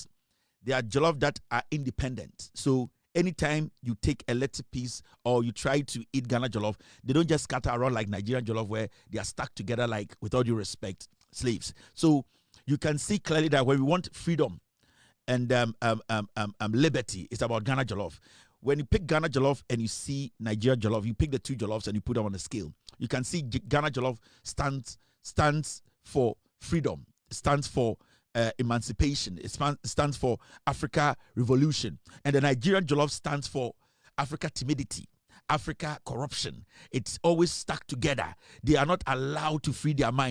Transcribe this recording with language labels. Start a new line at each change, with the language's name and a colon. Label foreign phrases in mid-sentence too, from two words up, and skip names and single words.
English: They are jollof that are independent. So anytime you take a little piece or you try to eat Ghana jollof, they don't just scatter around like Nigerian jollof where they are stuck together like, with all due respect, slaves. So you can see clearly that when we want freedom and liberty, it's about Ghana jollof. When you pick Ghana jollof and you see Nigeria jollof, you pick the two jollofs and you put them on the scale. You can see Ghana jollof stands for freedom, stands for emancipation, it stands for Africa revolution, and the Nigerian jollof stands for Africa timidity, Africa corruption. It's always stuck together. They are not allowed to free their mind.